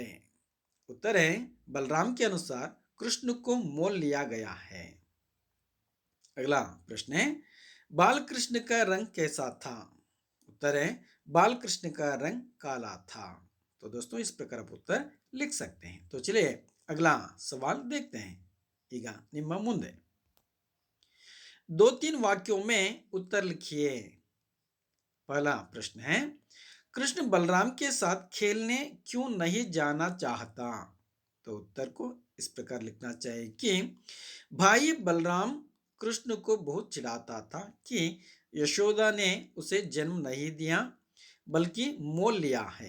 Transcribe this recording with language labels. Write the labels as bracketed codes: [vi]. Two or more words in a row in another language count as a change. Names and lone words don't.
[hi] उत्तर है, बलराम के अनुसार कृष्ण को मोल लिया गया है। अगला प्रश्न है, बालकृष्ण का रंग कैसा था? उत्तर है, बालकृष्ण का रंग काला था। तो दोस्तों, इस प्रकार आप उत्तर लिख सकते हैं। तो चलिए अगला सवाल देखते हैं। [kn] ಈಗ ನಿಮ್ಮ ಮುಂದೆ [hi] 2-3 वाक्यों में उत्तर लिखिए। पहला प्रश्न है, कृष्ण बलराम के साथ खेलने क्यों नहीं जाना चाहता? तो उत्तर को इस प्रकार लिखना चाहिए कि भाई बलराम कृष्ण को बहुत चिढ़ाता था कि यशोदा ने उसे जन्म नहीं दिया बल्कि मोल लिया है।